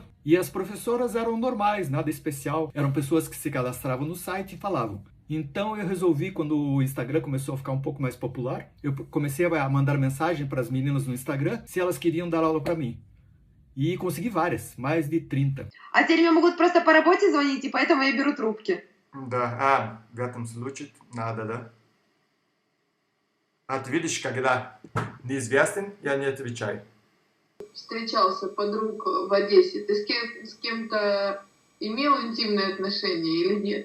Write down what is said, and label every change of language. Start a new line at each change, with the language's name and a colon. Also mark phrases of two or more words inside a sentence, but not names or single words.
Portuguese: E as professoras eram normais, nada especial. Eram pessoas que se cadastravam no site e falavam. Então eu resolvi, quando o Instagram começou a ficar um pouco mais popular, eu comecei a mandar mensagem para as meninas no Instagram se elas queriam dar aula para mim. И consegui várias, mais de 30.
Russian: А теперь мне могут просто по работе звонить, и поэтому я беру трубки. Да, в этом случае надо, да? А ты видишь, когда неизвестен, я не отвечаю. Встречался подруг в Одессе. Ты с кем-то имел интимные отношения или нет?